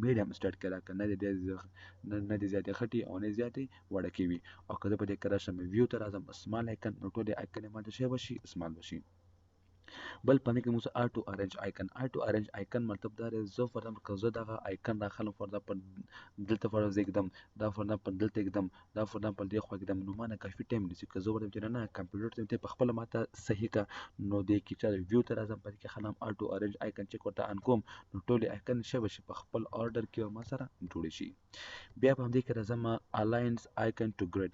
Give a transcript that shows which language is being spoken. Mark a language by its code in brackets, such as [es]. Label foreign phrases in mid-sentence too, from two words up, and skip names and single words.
[en] medium start [ps] کړه که نه دې زیاتې خټې او نه زیاتې وړکې وي. او که زه په دې کې راشم ویو ته راځم [en] small icon [ps] نو ټول آیکن یې ماته شی وشي؟ سمال وشي. بل پنه کې موږ [en] auto arrange icon [ps] مطلب دا دی زه [en] for example [ps] که زه دغه آیکن راخلم [en] for example [ps] دلته [en] for example [ps] دا [en] for example [ps] دلته ایږدم دا [en] for example [ps] دې خوا ایږدم نو ما نه کافي ټایم نیسي. که زه ووایم چې نه کمپیوټر ته په خپله ماته صحیح که نو دې کې چې ویو ته راځم په دې کې خلم [en] auto arrange icon [ps] چیک ورته ان کوم نو ټولې آیکن څه به شي؟ په خپل آرډر کې ما سره جوړې شي. بیا په همدې کې راځم [en] align icons to grid.